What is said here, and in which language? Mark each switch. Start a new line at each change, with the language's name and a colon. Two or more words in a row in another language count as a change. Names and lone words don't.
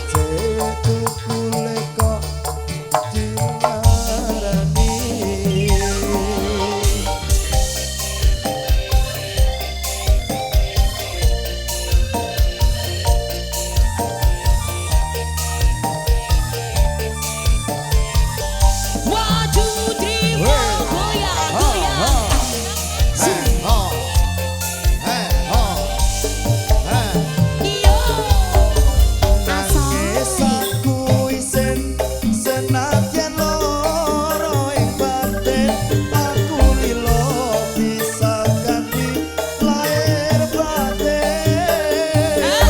Javanese: tukule kok dilarani.
English: One, two, three, four,
Javanese: goyang, goyang. Iyo. Nangis aku isin senadyan loro ing batin, aku lilo bisa ganti lahir batin.